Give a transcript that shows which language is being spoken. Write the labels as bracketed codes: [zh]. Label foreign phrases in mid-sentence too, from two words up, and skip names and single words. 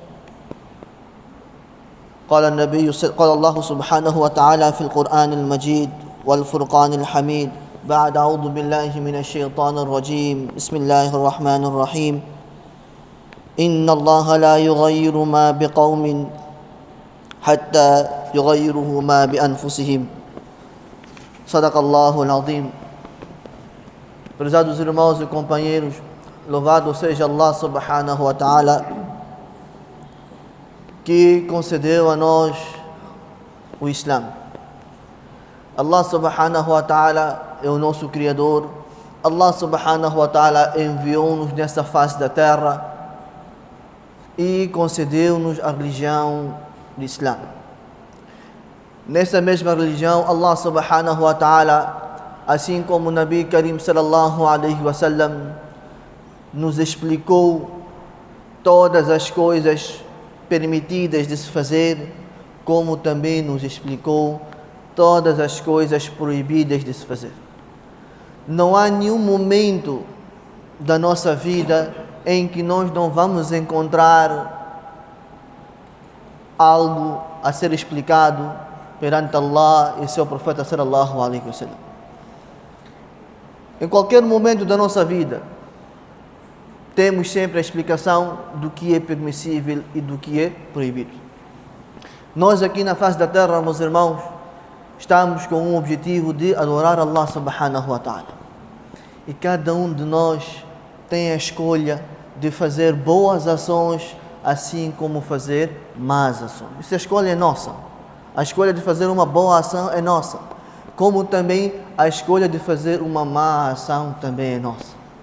[ar] قال الله سبحانه وتعالى في القرآن المجيد والفرقان الحميد بعد أعوذ بالله من الشيطان الرجيم بسم الله الرحمن الرحيم إن الله لا يغير ما بقوم حتى يغيروا ما بأنفسهم. صدق الله العظيم. [pt] Prezados irmãos e companheiros, louvado seja Allah [ar] سبحانه وتعالى, [pt] que concedeu a nós o Islã. Allah [ar] سبحانه وتعالى [pt] é o nosso Criador. Allah [ar] سبحانه وتعالى [pt] enviou-nos nesta face da terra e concedeu-nos a religião do Islã. Nessa mesma religião, Allah [ar] سبحانه وتعالى, [pt] assim como o [ar] نبي كريم صلى الله عليه وسلم, [pt] nos explicou todas as coisas permitidas de se fazer, como também nos explicou todas as coisas proibidas de se fazer. Não há nenhum momento da nossa vida em que nós não vamos encontrar algo a ser explicado perante Allah e seu profeta [ar] صلى الله عليه وسلم. [pt] Em qualquer momento da nossa vida, temos sempre a explicação do que é permissível e do que é proibido. Nós aqui na face da terra, meus irmãos, estamos com um objetivo de adorar Allah [ar] سبحانه وتعالى. [pt] E cada um de nós tem a escolha de fazer boas ações, assim como fazer más ações. Essa escolha é nossa. A escolha de fazer uma boa ação é nossa. Como também a escolha de fazer uma má ação também é nossa.